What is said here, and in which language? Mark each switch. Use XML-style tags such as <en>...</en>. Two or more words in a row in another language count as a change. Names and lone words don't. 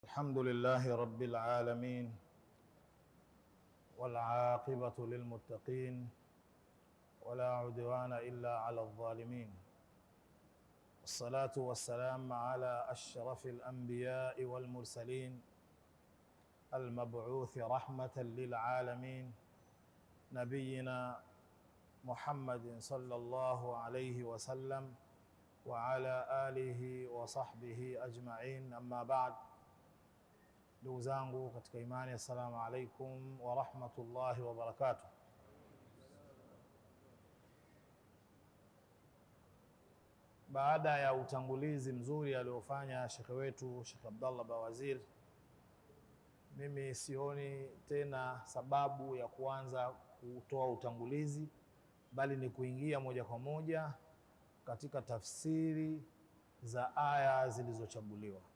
<ar>الحمد لله رب العالمين والعاقبة للمتقين ولا عدوان إلا على الظالمين، والصلاة والسلام على أشرف الأنبياء والمرسلين المبعوث رحمة للعالمين نبينا محمد صلى الله عليه وسلم وعلى آله وصحبه أجمعين. أما بعد،</ar> <sw>ndugu zangu katika imani,</sw> <ar>السلام عليكم ورحمة الله وبركاته.</ar> <sw>Baada ya utangulizi mzuri aliofanya shekhe wetu Sheikh Abdallah Bawazir, mimi sioni tena sababu ya kuanza kutoa utangulizi, bali ni kuingia moja kwa moja katika tafsiri za aya zilizochaguliwa.</sw>